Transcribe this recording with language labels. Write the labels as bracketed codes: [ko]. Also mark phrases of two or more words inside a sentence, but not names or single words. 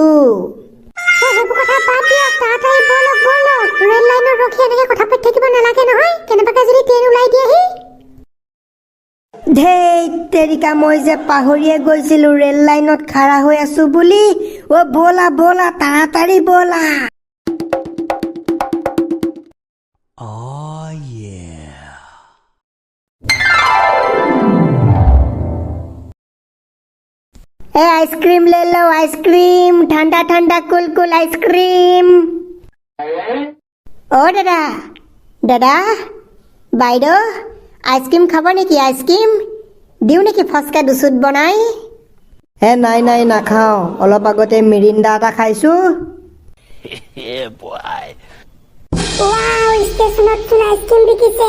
[as] সেইবোৰ কথা বাদ দিয়ক, তাড়াতাড়ি বলক বলক। ৰেল লাইনত ৰখি এনেকে কথা পাতি থাকিব নালাগে নহয়, কেনেবাকে যদি ট্ৰেইন ওলাই দিয়েহি। ধেইত তেৰিকা, মই যে পাহৰিয়ে গৈছিলো ৰেল লাইনত খাৰা হৈ আছো বুলি। ব'লা ব'লা, তাড়াতাড়ি ব'লা। [hi] आइसक्रीम ले लो, आइसक्रीम, ठंडा ठंडा कुल कुल आइसक्रीम। ओ दादा, दादा, [as] বাইদেউ, আইসক্ৰীম খাব নেকি? আইসক্ৰীম দিওঁ নেকি ফচকে দুচুট বনাই? নাই নাই, নাখাওঁ। অলপ আগতে মিৰিণ্ডা এটা খাইছো। ৱাও, ষ্টেচনত চোন আইচক্ৰীম বিকিছে।